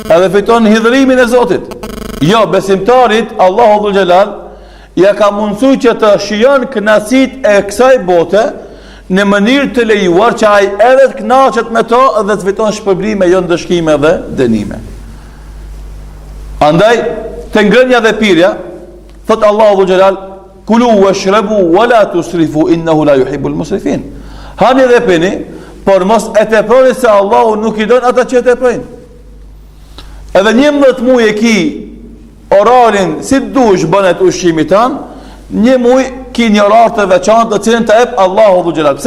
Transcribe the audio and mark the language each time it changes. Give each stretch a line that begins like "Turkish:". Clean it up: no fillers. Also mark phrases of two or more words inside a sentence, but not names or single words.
Albanian: edhe fiton hidhrimin e Zotit. Jo, besimtarit
Arabic: الله ذو الجلال
Albanian: ja ka mundsuar që të shijon kënaqësitë e kësaj bote në mënyrë të lejuar që ai edhe të kënaqet me to dhe të fiton shpërblime jo ndëshkime dhe dënime. Andaj te ngrënia dhe pirja thot
Arabic: الله ذو الجلال كلوا واشربوا ولا تسرفوا إنه لا يحب المسرفين.
Albanian: Hani dhe pini, por mos e teproni se Allahu nuk i don ata që e teprojnë. Edhe 11 muaj e ki orarin si dush bënet ushqimit tan, 1 muaj ki një orar të veçantë të cilën të ep
Arabic: الله ذو الجلال.